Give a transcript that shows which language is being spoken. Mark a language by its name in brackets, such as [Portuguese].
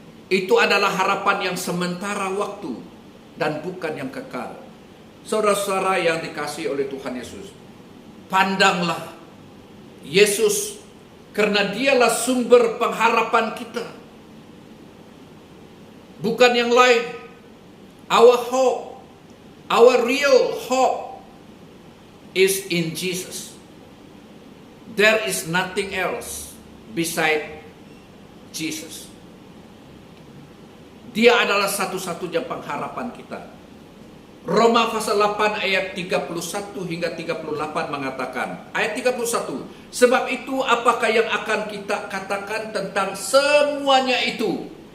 [Indonesian] Itu adalah harapan yang sementara waktu dan bukan yang kekal. Saudara-saudara yang dikasihi oleh Tuhan Yesus, pandanglah Yesus, karena dialah sumber pengharapan kita, bukan yang lain. [English] Our hope, our real hope is in Jesus. There is nothing else beside Jesus. [Indonesian] Dia adalah satu-satunya pengharapan kita. Roma pasal 8 ayat 31 hingga 38 mengatakan, ayat 31, sebab itu apakah yang akan kita katakan tentang semuanya itu?